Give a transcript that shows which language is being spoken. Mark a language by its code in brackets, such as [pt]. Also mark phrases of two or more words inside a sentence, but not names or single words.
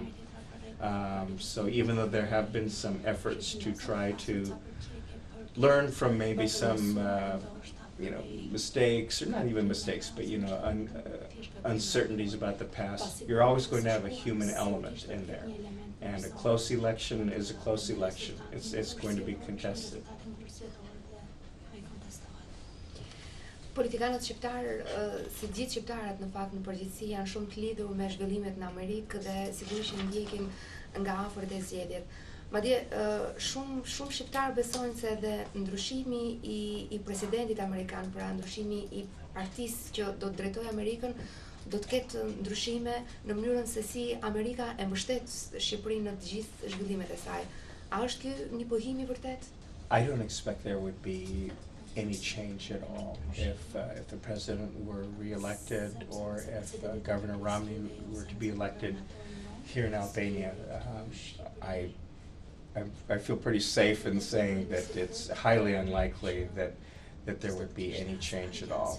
[en] So even though there have been some efforts to try to learn from maybe some mistakes, or not even mistakes, but uncertainties about the past, you're always going to have a human element in there. And a close election is a close election. It's going to be contested. [sq] Politikanët shqiptarë, si gjithë shqiptarët në fakt në përgjithësi, janë shumë të lidhur me zhvillimet në Amerikë dhe sigurisht që ndjekim nga afër të zgjedhjet. Madje shumë shqiptarë besojnë se edhe ndryshimi i presidentit amerikan, pra ndryshimi i partisë që do të drejtojë Amerikën, do të ketë ndryshime në mënyrën se si Amerika e mbështet Shqipërinë në të gjithë zhvillimet e saj. A është ky një pohim i vërtet? [en] I don't expect there would be any change at all if the president were re-elected, or if Governor Romney were to be elected here in Albania. I feel pretty safe in saying that it's highly unlikely that there would be any change at all.